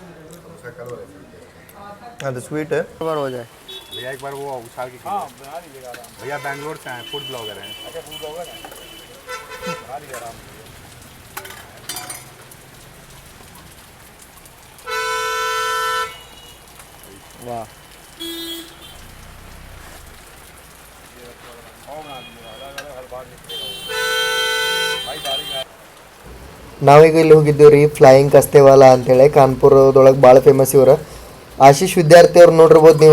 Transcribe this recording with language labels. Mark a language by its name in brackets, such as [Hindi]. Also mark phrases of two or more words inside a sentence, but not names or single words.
[Kannada] ಅದು ಸ್ವೀಟ್ [Hindi] बार हो जाए भैया। एक बार वो उछाल के भैया बैंगलोर से आए, [English] food blogger [Hindi] हैं। अच्छा, [English] food blogger [Hindi] हैं। वाह, [Kannada] ನಾವೀಗ ಇಲ್ಲಿ ಹೋಗಿದ್ದೀವಿ ರೀ ಫ್ಲೈಯಿಂಗ್ ಕಸ್ತೇವಾಲ ಅಂತೇಳಿ. ಕಾನ್ಪುರದೊಳಗೆ ಭಾಳ ಫೇಮಸ್ ಇವ್ರು. ಆಶೀಶ್ ವಿದ್ಯಾರ್ಥಿ ಅವ್ರು ನೋಡಿರ್ಬೋದು ನೀವು.